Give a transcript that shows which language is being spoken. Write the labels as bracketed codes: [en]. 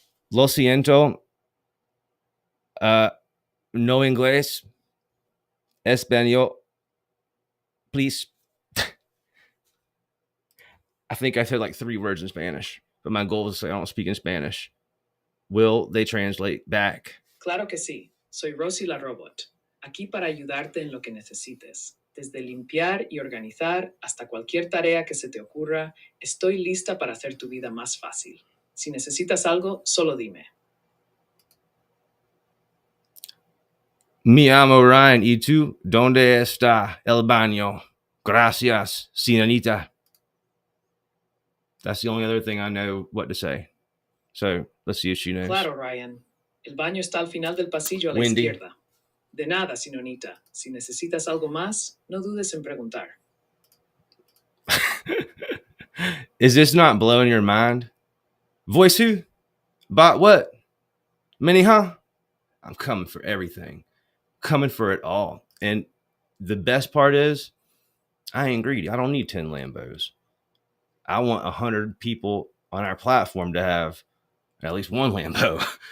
[es] Lo siento. No inglés. Español. [en] Please. I think I said like 3 words in Spanish, but my goal is to say I don't speak in Spanish. Will they translate back? [es] Claro que sí. Soy Rosie la Robot, aquí para ayudarte en lo que necesites. Desde limpiar y organizar hasta cualquier tarea que se te ocurra, estoy lista para hacer tu vida más fácil. Si necesitas algo, solo dime. Me llamo Ryan. ¿Y tú? ¿Dónde está el baño? Gracias, señorita. [en] That's the only other thing I know what to say. So let's see if she knows. [es] Claro, Ryan. El baño está al final del pasillo a la Wendy. izquierda. De nada, señorita. Si necesitas algo más, no dudes en preguntar. [en] Is this not blowing your mind? Voice who? Bot what? Mini, huh? I'm coming for everything. Coming for it all. And the best part is, I ain't greedy. I don't need 10 Lambos. I want 100 people on our platform to have at least one Lambo.